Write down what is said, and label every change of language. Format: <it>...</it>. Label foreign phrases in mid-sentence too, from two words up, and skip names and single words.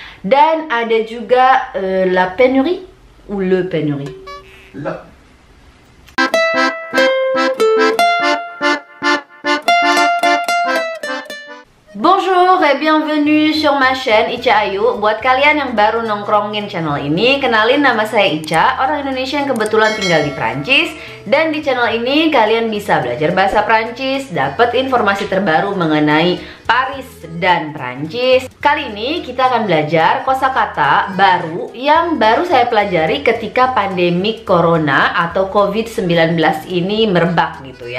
<id>Dan ada juga</id> <fr>la pénurie ou le pénurie. La. Bonjour et bienvenue sur ma chaîne Ica Ayu.</fr> <id>Buat kalian yang baru nongkrongin channel ini, kenalin nama saya Ica, orang Indonesia yang kebetulan tinggal di Prancis. Dan di channel ini kalian bisa belajar bahasa Prancis, dapat informasi terbaru mengenai Paris dan Prancis. Kali ini kita akan belajar kosakata baru yang baru saya pelajari ketika pandemi corona atau COVID-19 ini merebak gitu ya.</id>